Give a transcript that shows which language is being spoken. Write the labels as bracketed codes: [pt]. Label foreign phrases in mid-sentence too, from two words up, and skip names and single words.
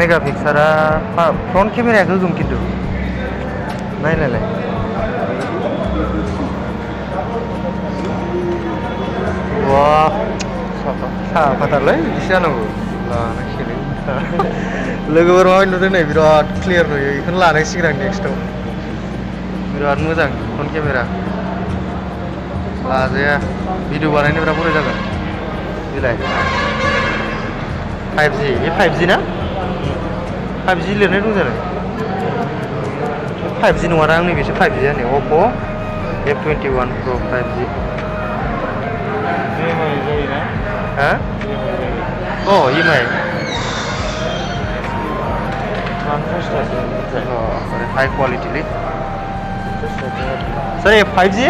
[brx] मेगापिक्सारा [en] front camera [brx] गोगोम खिन्थु नायलाय wah साफाथारलै बिदिसो जानांगौ लानांसिगोन लोगोफोर माबायदि नुदों नै बिराद क्लियार नुयो बेखौनो लानांसिगोन आं नेक्स्टआव बिराद मोजां [en] front camera [brx] लाजाया भिडिअ बानायनो बिराद मोजां जागोन बिलाय 5G बे 5G ना 5G लिरनाय दं जानो 5G नङा दा आंनि बेसो 5G आंनि Oppo F21 Pro 5G हाँ? [hi] Oh, EMI [en] high quality [hi] ले सर ये 5G है